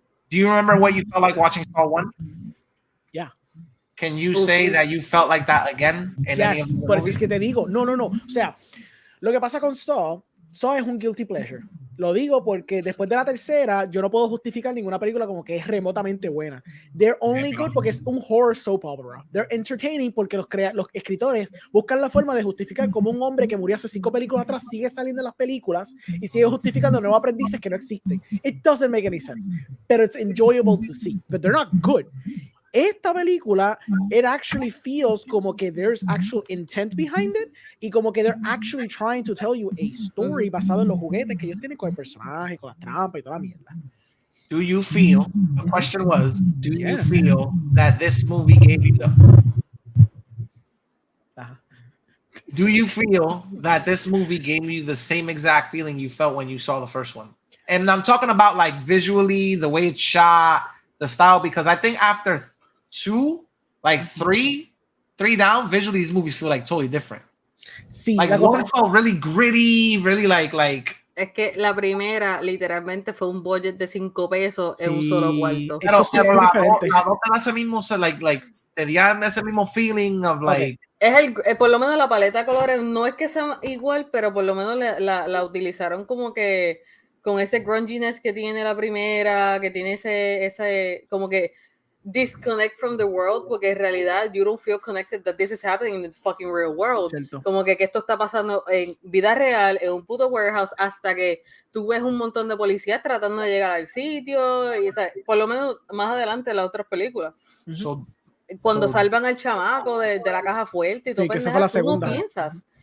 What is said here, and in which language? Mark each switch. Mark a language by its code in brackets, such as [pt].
[en] Do you remember what you felt like watching Saw 1? Yeah. Can you say that you felt like that again in any of the [es] por eso es que te digo. No. O sea, lo que pasa con Saw es un guilty pleasure. Lo digo porque después de la tercera, yo no puedo justificar ninguna película como que es remotamente buena. [en] They're only good [es] porque es un horror soap opera. [en] They're entertaining [es] porque los escritores buscan la forma de justificar cómo un hombre que murió hace 5 películas atrás sigue saliendo en las películas y sigue justificando nuevos aprendices que no existen. [en] It doesn't make any sense. But it's enjoyable to see. But they're not good. [es] Esta película, [en] it actually feels [es] como que [en] there's actual intent behind it [es] y como que [en] they're actually trying to tell you a story [es] basado en los juguetes que ellos tienen con el personaje, con las trampas y toda la mierda. [en] Do you feel, the question was, do you feel that this movie gave you do you feel that this movie gave you the same exact feeling you felt when you saw the first one? And I'm talking about like visually, the way it's shot, the style, because I think after 2, like 3 down, visually these movies feel like totally different. [es] Sí, [en] like one felt really gritty, really like. [es] Es que la primera literalmente fue un budget de 5 pesos en un solo cuarto. Pero la otra hace mismo, like te dieron ese mismo [en] feeling of like. [es] Es por lo menos la paleta de colores no es que sea igual, pero por lo menos la utilizaron como que con ese grunginess que tiene la primera, que tiene ese como que [en] disconnect from the world, [es] porque en realidad [en] you don't feel connected that this is happening in the fucking real world. [es] Cierto. Como que esto está pasando en vida real, en un puto warehouse, hasta que tú ves un montón de policías tratando de llegar al sitio, y, o sea, por lo menos más adelante en las otras películas. Cuando salvan al chamaco de la caja fuerte y todo, que esa fue la segunda. tú no piensas.